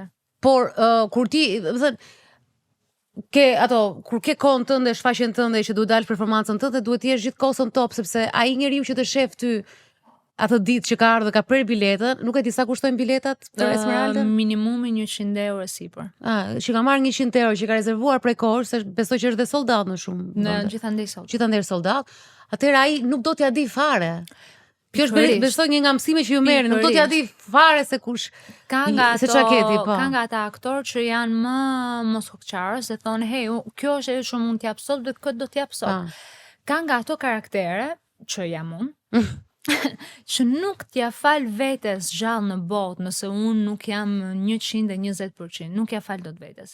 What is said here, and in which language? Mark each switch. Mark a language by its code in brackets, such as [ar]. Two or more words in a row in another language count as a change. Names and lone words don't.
[sq] Por kur ti, do të thënë, kur ke kohën tënde, shfaqjen tënde që duhet dalë performancën tënde, duhet të jesh gjithkohë top sepse ai njeriu që të shef ty atë ditë që ka ardhur ka prerë biletën, nuk e di sa kushtojnë biletat për Esmeraldën? Minimumi 100 euro sipër. Që ka marrë 100 euro, që ka rezervuar prej kohësh, se besoj që është dhe [en] sold out [sq] në shumë. Në gjithandej sold. Gjithandej [en] sold out. [sq] Atëherë ai nuk do t'ja di fare. Kjo është besoj një nga mësimet që ju merrni, nuk do t'ja di fare se kush ka nga ata aktorë që janë më moshoqarës dhe thonë, hey, kjo është ajo që mund t'jap sot dhe këtë do t'jap sot. Ka nga ato karaktere që jam unë, që nuk t'ja fal vetes gjallë në botë nëse unë nuk jam 120%, nuk ja fal dot vetes.